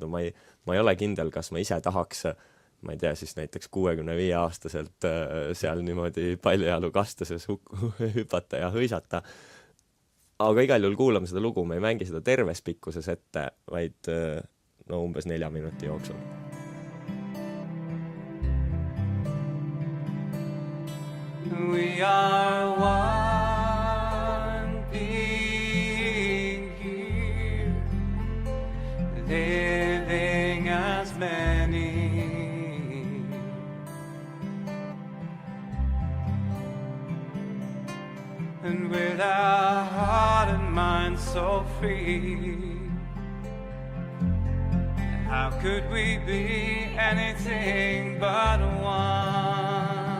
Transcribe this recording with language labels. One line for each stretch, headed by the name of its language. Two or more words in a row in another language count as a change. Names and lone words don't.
Estonian: Ma ei ole kindel, kas ma ise tahaks, ma ei tea, siis näiteks 65-aastaselt seal niimoodi paljajalu kastuses hüpata ja hõisata. Aga igal juhul kuulame seda lugu, me ei mängi seda terves pikkuses ette, vaid umbes 4 minuti jooksul.
English: We are one being here, living as many. And with our heart and mind so free, how could we be anything but one?